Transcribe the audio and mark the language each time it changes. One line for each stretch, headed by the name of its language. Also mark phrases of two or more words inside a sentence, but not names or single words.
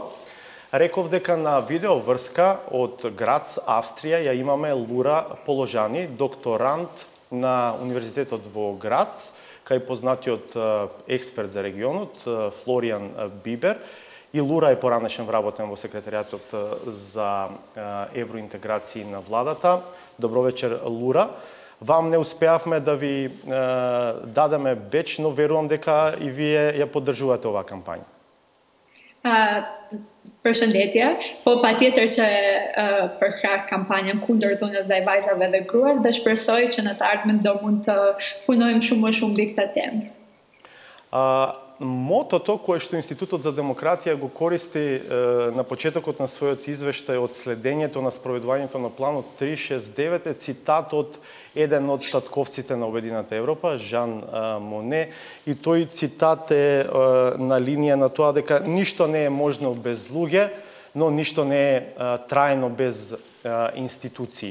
Macedonian: Реков дека на видеоврска од Грац, Австрија, ја имаме Лура Положани, докторант на Универзитетот во Грац, кај познатиот експерт за регионот, Флориан Бибер. И Лура е поранешен вработен во секретаријатот за евроинтеграции на владата. Добро вечер, Лура. Вам не успеавме да ви дадеме беч, но верувам дека и вие ја поддржувате оваа кампања.
Albanian: Përshëndetje, po patjetër që për krah kampanjën kundër dhunës ndaj vajzave dhe gruas dhe shpresoj që në të ardhmen do mund të punojmë shumë më shumë mbi këtë temë.
Macedonian: Мотото кое што Институтот за демократија го користи на почетокот на својот извештај од следењето на спроведувањето на планот 369 е цитат од еден од татковците на Обединета Европа, Жан Моне, и тој цитат е на линија на тоа дека ништо не е можно без луѓе, но ништо не е трајно без институции.